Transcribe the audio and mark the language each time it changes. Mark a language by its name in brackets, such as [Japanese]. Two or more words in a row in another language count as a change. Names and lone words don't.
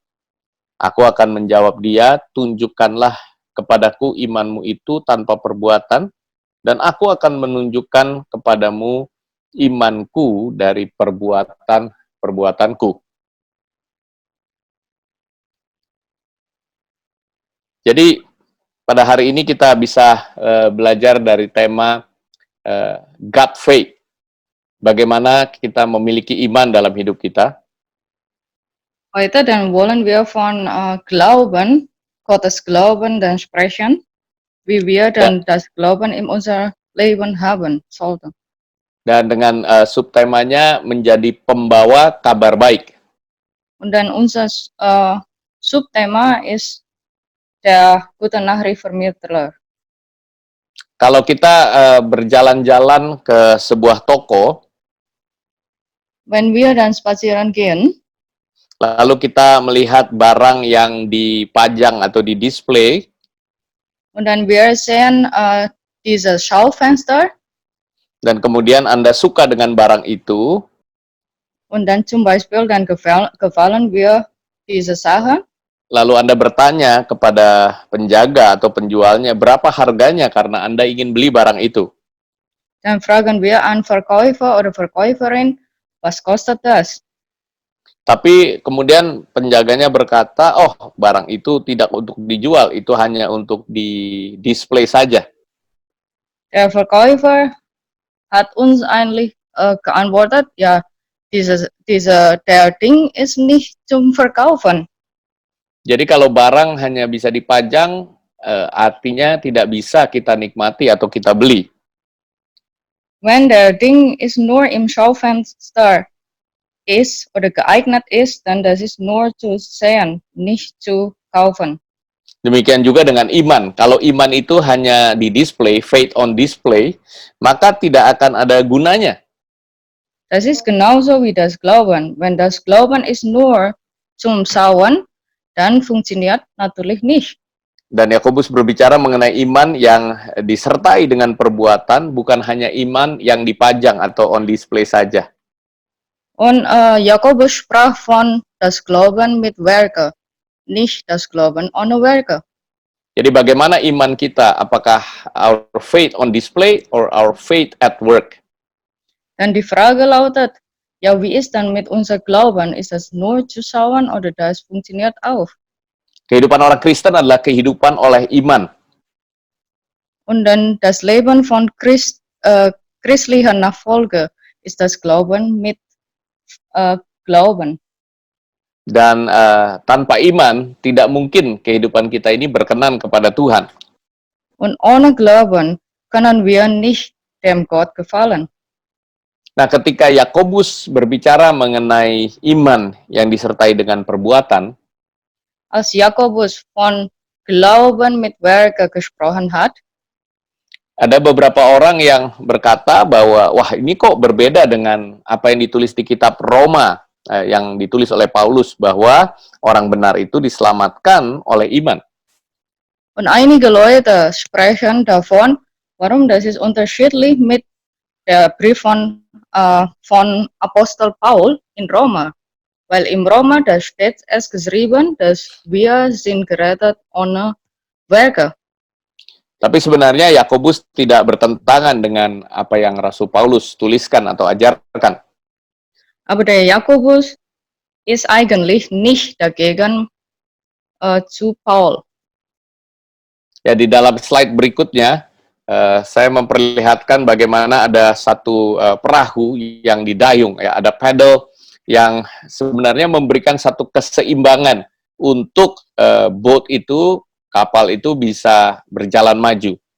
[Indonesian] Aku akan menjawab dia, tunjukkanlah kepadaku imanmu itu tanpa perbuatan, dan aku akan menunjukkan kepadamu imanku dari perbuatan-perbuatanku. Jadi, pada hari ini kita bisa belajar dari tema [English] God faith. [Indonesian] Bagaimana kita memiliki iman dalam hidup kita. [German] Heute dann wollen wir von Glauben, Gottes Glauben dann sprechen, wie wir dann das Glauben in unser Leben haben sollten. [Indonesian] Dan dengan subtemanya menjadi pembawa kabar baik. [German] Und dann unser Subthema ist der gute Nachrichtenvermittler. [Indonesian] Kalau kita berjalan-jalan ke sebuah toko, [German] Wenn wir dann spazieren gehen, [Indonesian] lalu kita melihat barang yang dipajang atau didisplay, [German] und dann wir sehen dieses Schaufenster, [Indonesian] dan kemudian Anda suka dengan barang itu, [German] und dann zum Beispiel dann gefallen wir diese Sache, [Indonesian] lalu Anda bertanya kepada penjaga atau penjualnya berapa harganya karena Anda ingin beli barang itu. [German] dann fragen wir einen Verkäufer oder Verkäuferin, was kostet das? [Indonesian] Tapi kemudian penjaganya berkata, oh barang itu tidak untuk dijual, itu hanya untuk di display saja. [German] Der Verkäufer hat uns eigentlich geantwortet, ja, der Ding ist nicht zum Verkaufen. [Indonesian] Jadi kalau barang hanya bisa dipajang, artinya tidak bisa kita nikmati atau kita beli. [German] Wenn der Ding ist nur im Schaufenster ist oder geeignet ist, dann das ist nur zu sehen, nicht zu kaufen. [Indonesian] Demikian juga dengan iman. Kalau iman itu hanya di display, [English] faith on display, [Indonesian] maka tidak akan ada gunanya. [German] Das ist genauso wie das Glauben. Wenn das Glauben ist nur zum Schauen, dann funktioniert natürlich nicht. [Indonesian] Dan Yakobus berbicara mengenai iman yang disertai dengan perbuatan, bukan hanya iman yang dipajang atau [English] on display [Indonesian] saja. [German] Und Jakobus sprach von das Glauben mit Werke, nicht das Glauben ohne Werke. [Indonesian] Jadi bagaimana iman kita? [English] Apakah our faith on display or our faith at work? [German] Dann die Frage lautet, ja, wie ist dann mit unser Glauben? Ist das nur zu schauen oder das funktioniert auch? [Indonesian] Kehidupan orang Kristen adalah kehidupan oleh iman. [German] Und dann das Leben von christlicher Nachfolge ist das Glauben mit Glauben. [Indonesian] Dan tanpa iman, tidak mungkin kehidupan kita ini berkenan kepada Tuhan. [German] Und ohne Glauben können wir nicht dem Gott gefallen. [Indonesian] Nah, ketika Yakobus berbicara mengenai iman yang disertai dengan perbuatan, [German] Als Jakobus von Glauben mit Werke gesprochen hat, [Indonesian] ada beberapa orang yang berkata bahwa, wah ini kok berbeda dengan apa yang ditulis di kitab Roma, yang ditulis oleh Paulus, bahwa orang benar itu diselamatkan oleh iman. [German] und einige Leute sprechen davon, warum das ist unterschiedlich mit der Brief von Apostel Paul in Roma. Weil im Roma, da steht es geschrieben, dass wir sind gerettet ohne Werke. [Indonesian] Tapi sebenarnya Yakobus tidak bertentangan dengan apa yang Rasul Paulus tuliskan atau ajarkan. [German] Aber der Jakobus ist eigentlich nicht dagegen zu Paul. [Indonesian] Ya, di dalam slide berikutnya, saya memperlihatkan bagaimana ada satu perahu yang didayung, ya, ada paddle yang sebenarnya memberikan satu keseimbangan untuk boat itu, kapal itu bisa berjalan maju.